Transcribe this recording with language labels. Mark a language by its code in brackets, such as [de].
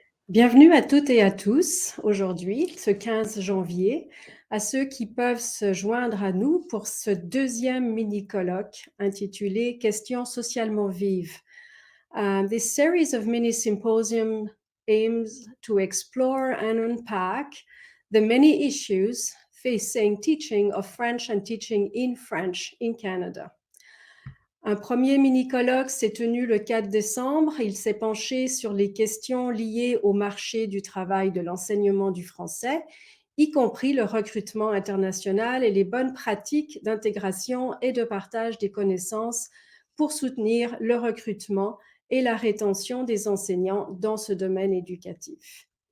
[fr] Bienvenue à toutes et à tous aujourd'hui, ce 15 janvier, à ceux qui peuvent se joindre à nous pour ce deuxième mini-colloque intitulé « Questions socialement vives ». [en] This series of mini-symposium aims to explore and unpack the many issues facing teaching of French and teaching in French in Canada. [fr] Un premier mini-colloque s'est tenu le 4 décembre. Il s'est penché sur les questions liées au marché du travail de l'enseignement du français, y compris le recrutement international et les bonnes pratiques d'intégration et de partage des connaissances pour soutenir le recrutement et la rétention des enseignants dans ce domaine éducatif.